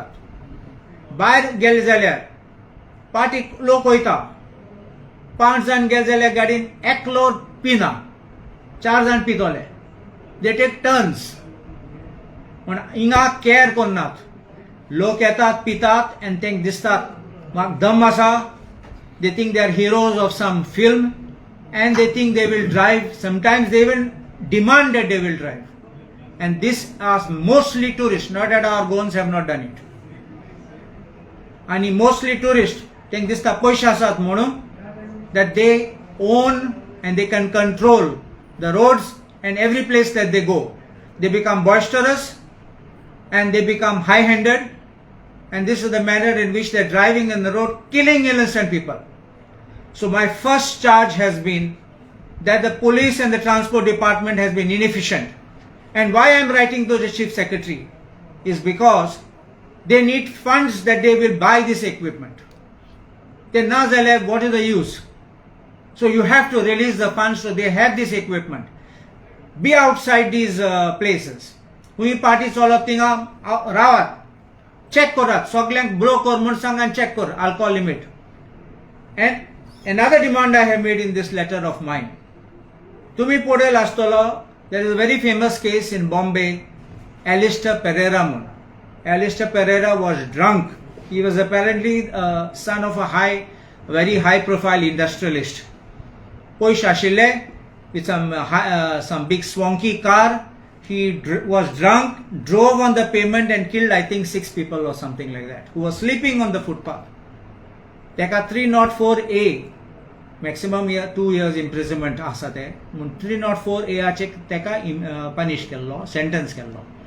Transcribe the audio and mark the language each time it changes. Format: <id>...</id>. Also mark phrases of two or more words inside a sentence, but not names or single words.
<kok>भायर गेले जाल्यार पार्टी लोक वयता, 5 जाण गेले जाल्यार गाडीन एकलो पिना, 4 जाण पितोले,</kok> <en>they take turns.</en> <kok>पण हिंगा केअर करनात. लोक येतात पितात आनी तेंक दिसतात म्हाका दम आसा,</kok> <en>they think they are heroes of some film and they think they will drive. Sometimes they even demand that they will drive, and this are mostly tourists, not that our goons have not done it. And mostly tourists think this</en> <kok>पैसे आसात म्हणून</kok> <en>that they own and they can control the roads and every place that they go. They become boisterous and they become high-handed, and this is the manner in which they are driving on the road, killing innocent people. So my first charge has been that the police and the transport department has been inefficient. And why I am writing to the chief secretary is because they need funds that they will buy this equipment. Then what is the use? So you have to release the funds so they have this equipment. Be outside these places.</en> <kok>हुई पार्टी चलत थिंगा रावात, चेक करात, सगळ्यांक ब्लो कर म्हूण सांग आनी चेक कर</kok> <en>alcohol limit. And another demand I have made in this letter of mine,</en> <kok>तुमी पळयल आसतलो,</kok> <en>there is a very famous case in Bombay, Alistair Pereira म्हूण. Alistair Pereira was drunk. He was apparently son of a very high profile industrialist.</en> <kok>पयशे आशिल्ले,</kok> <en>with some big swanky car. He was drunk, drove on the pavement and killed I think 6 people or something like that, who were sleeping on the footpath.</en> <kok>Teka 304A, maximum 2 years imprisonment asa te, 304A ache teka punish kello, sentence kello.</kok>